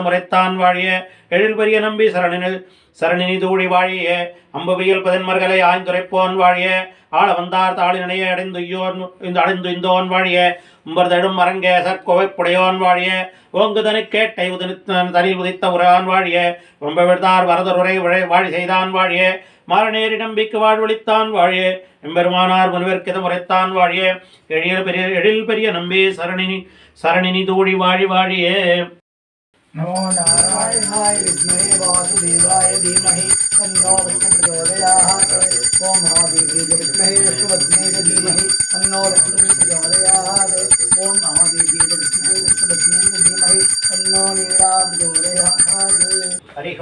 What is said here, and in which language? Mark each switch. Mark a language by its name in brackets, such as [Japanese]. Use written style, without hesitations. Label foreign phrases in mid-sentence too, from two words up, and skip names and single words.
[Tamil] முறைத்தான் வாழியே எழில் பெரிய நம்பி சரணினி தூழி வாழியே அம்புவியில் பதின்மர்களை ஆய்ந்துரைப்போன் வாழியே ஆள வந்தார் தாளி நினைய அடைந்துந்தோன் வாழியே உம்பர்தடும் மரங்கேசர் கோவைப்புடையோன் வாழியே ஓங்குதனு கேட்டை தனில் உதித்த உரான் வாழியே வம்ப விழுத்தார் வரதருரை வாழி செய்தான் வாழியே மாறநேரி நம்பிக்கு வாழ்வெளித்தான் வாழியே எம்பெருமானார் முனிவர்க்கித முறைத்தான் வாழியே எழில் பெரிய நம்பி சரணினி தூழி வாழி வாழியே। [Sanskrit] नमो नारायणाय विद्महे वासुदेवाय धीमहि तन्नो विष्णुः प्रचोदयात्। ओम महादेव्यै विद्महे विष्णुपत्न्यै धीमहि तन्नो विष्णुः प्रचोदयात्। ओम महादेव्यै विद्महे विष्णुपत्न्यै धीमहि तन्नो नीला प्रचोदयात्।